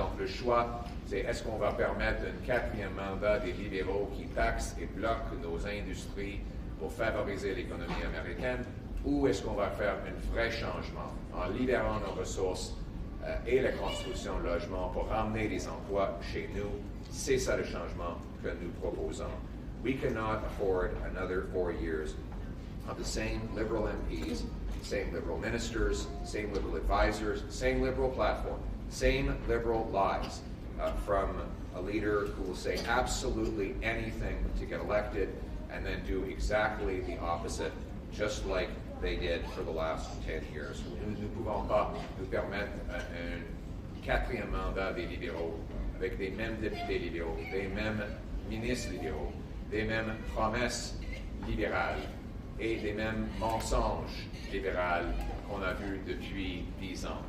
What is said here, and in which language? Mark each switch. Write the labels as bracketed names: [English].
[French] Donc, le choix, c'est est-ce qu'on va permettre un 4e mandat des libéraux qui taxent et bloquent nos industries pour favoriser l'économie américaine, ou est-ce qu'on va faire un vrai changement en libérant nos ressources et la construction de logements pour ramener des emplois chez nous? C'est ça le changement que nous proposons. [English] We cannot afford another 4 years of the same liberal MPs, same liberal ministers, same liberal advisors, same liberal platform, same liberal lies from a leader who will say absolutely anything to get elected and then do exactly the opposite, just like they did for the last 10 years. [French] Nous ne pouvons pas nous permettre un 4e mandat des libéraux avec les mêmes députés libéraux, les mêmes ministres libéraux, les mêmes promesses libérales et les mêmes mensonges libéraux qu'on a vus depuis 10 ans.